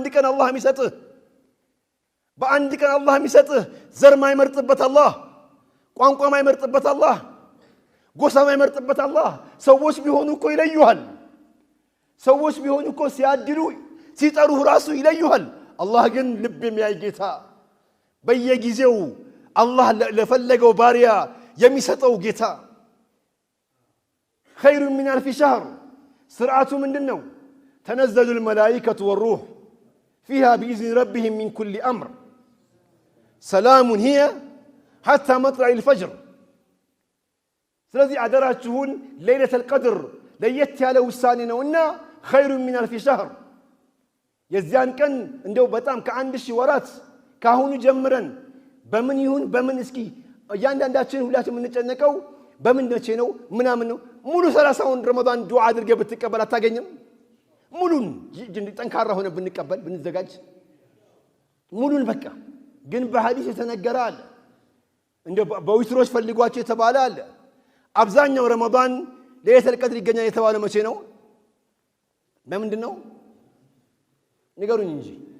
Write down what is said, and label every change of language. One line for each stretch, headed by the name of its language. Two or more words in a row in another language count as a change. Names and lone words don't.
Amharic: ቀን አላህ የሚሰጥህ በአንድ ቀን አላህ የሚሰጥህ ዘር ማይመርጥበት አላህ ቋንቋ ማይመርጥበት አላህ ጎሳ ማይመርጥበት አላህ ሰዎች ቢሆኑ እኮ ይለዩሃል ሰዎች ቢሆኑ እኮ ሲያድሉ ሲጠሩህ ራሱ ይለዩሃል አላህ ግን ልብ የሚያይ ጌታ በየጊዜው አላህ ለፈለገው ባሪያ የሚሰጠው ጌታ
Arabic: خير من ألف شهر سرعة من دنو تنزل الملائكة والروح فيها بإذن ربهم من كل أمر سلام هي حتى مطلع الفجر ስለዚህ
Amharic: አደራችሁን
Arabic: ليلة القدر
Amharic: ለየት ያለ ውሳኔ ነውና
Arabic: خير من ألف شهر
Amharic: የዚያን ቀን እንደው በጣም ከአንድ ሺህ ወራት ካሁኑ ጀምረን በምን ይሁን በምን እስኪ እያንዳንዳችን ሁላችን የምንጨነቀው በምን መቼ ነው ምናምን ነው ሙሉ 30ውን ረመዳን ዱዓ አድርገህ ብትቀበል አታገኝም ሙሉን ጠንካራ ሆነ ብንቀበል ብንዘጋጅ ሙሉን በቃ ግን በሐዲስ የተነገረ አለ እንደ በዊትሮች ፈልጓቸው የተባለ አለ አብዛኛው ረመዳን
Arabic: ليلة القدر
Amharic: ይገኛል የተባለው መቼ ነው በምንድን ነው ንገሩኝ እንጂ